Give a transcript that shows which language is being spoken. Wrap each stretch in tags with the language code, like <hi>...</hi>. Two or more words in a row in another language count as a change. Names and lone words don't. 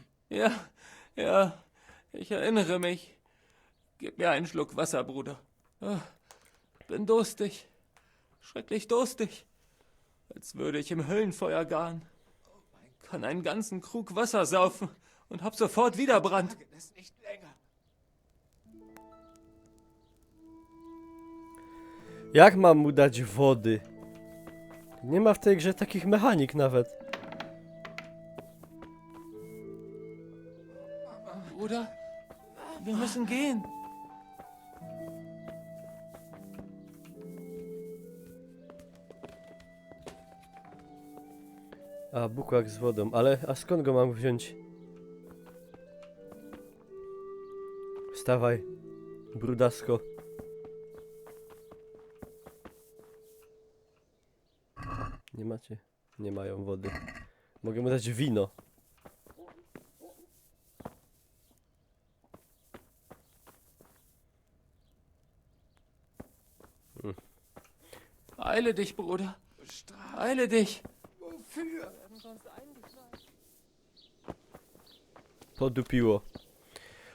<de>Ja, ich erinnere mich. Gib mir einen Schluck Wasser, Bruder. Ah, bin durstig. Schrecklich durstig. Als würde ich im Höllenfeuer garen. Kann einen ganzen Krug Wasser saufen und hab sofort wieder Brand.</de> <pl>Jak mam mu dać wody? Nie ma w tej grze takich mechanik nawet.</pl> <de>Bruder, wir müssen gehen.</de> <pl>A, bukłak z wodą, ale a skąd go mam wziąć? Wstawaj, brudasko. Nie macie? Nie mają wody. Mogę mu dać wino.</pl> <de>Eile dich, Bruder. Eile dich.</de> <pl>Podupiło.</pl>